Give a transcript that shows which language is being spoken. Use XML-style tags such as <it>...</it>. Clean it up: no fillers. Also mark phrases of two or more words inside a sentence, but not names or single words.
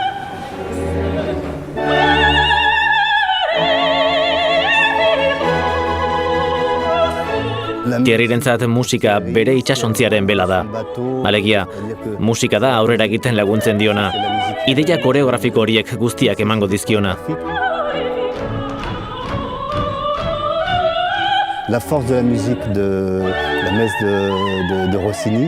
<eu>Thierryrentzat musika bere itsasontziaren bela da. Alegia, musika da aurrera egiten laguntzen diona. Ideia koreografiko horiek guztiak emango dizkiona.</eu> <fr>La force de la musique de la messe de Rossini.</fr>